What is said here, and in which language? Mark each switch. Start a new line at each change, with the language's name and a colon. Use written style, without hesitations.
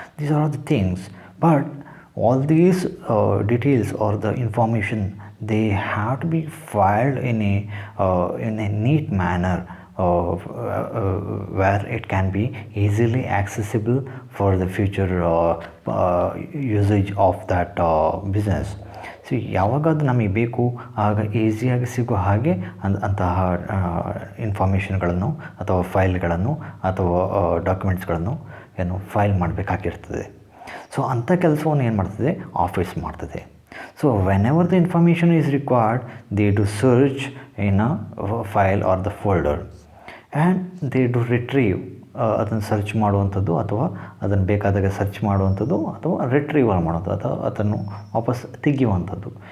English: These are the things, but all these details or the information, they have to be filed in a neat manner. Where it can be easily accessible for the future usage of that business.
Kannada: So ಯಾವಾಗ ಅದು ನಮಗೆ ಬೇಕು ಆಗ ಈಸಿಯಾಗಿ ಸಿಗೋ ಹಾಗೆ ಅಂತಹ ಇನ್ಫಾರ್ಮೇಷನ್ಗಳನ್ನು ಅಥವಾ ಫೈಲ್ಗಳನ್ನು ಅಥವಾ ಡಾಕ್ಯುಮೆಂಟ್ಸ್ಗಳನ್ನು ಫೈಲ್ ಮಾಡಬೇಕಾಗಿರ್ತದೆ. ಸೊ ಅಂಥ ಕೆಲಸವನ್ನು ಏನು ಮಾಡ್ತದೆ, ಆಫೀಸ್ ಮಾಡ್ತದೆ.
English: So whenever the information is required, they do search in a file or the folder and they do retrieve,
Kannada: ಅದನ್ನು ಸರ್ಚ್ ಮಾಡುವಂಥದ್ದು ಅಥವಾ ಅದನ್ನು ಬೇಕಾದಾಗ ಸರ್ಚ್ ಮಾಡುವಂಥದ್ದು ಅಥವಾ ರಿಟ್ರೀವಲ್ ಮಾಡೋದು ಅಥವಾ ಅದನ್ನು ವಾಪಸ್ ತೆಗೆಯುವಂಥದ್ದು.